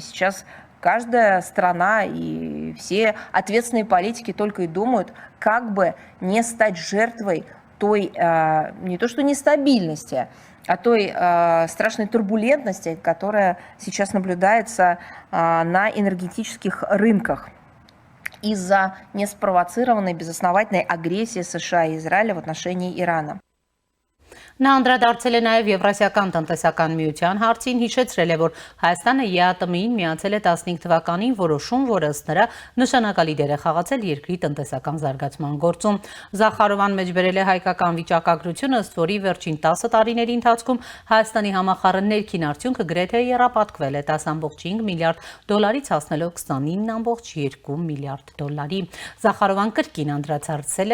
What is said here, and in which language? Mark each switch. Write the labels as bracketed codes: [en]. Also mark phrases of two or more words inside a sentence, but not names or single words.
[ru] Сейчас каждая страна и все ответственные политики только и думают, как бы не стать жертвой той, не то что нестабильности, а той страшной турбулентности, которая сейчас наблюдается на энергетических рынках из-за неспровоцированной безосновательной агрессии США и Израиля в отношении Ирана. [hy] Նա անդրադարձել է նաև Եվրասիական տնտեսական միության հարցին, հիշեցրել է, որ Հայաստանը ԵԱՏՄ-ին միացել է 15 թվականին որոշում, որը ըստ նրա նշանակալի դեր է խաղացել երկրի տնտեսական զարգացման գործում։ Զախարովան մեջբերել է հայկական վիճակագրությունը, ըստ որի վերջին 10 տարիների ընթացքում Հայաստանի համախառն ներքին արդյունքը գրեթե եռապատկվել է $10.5 միլիարդ հասնելով $29.2 միլիարդ։ Զախարովան կրկին անդրադարձել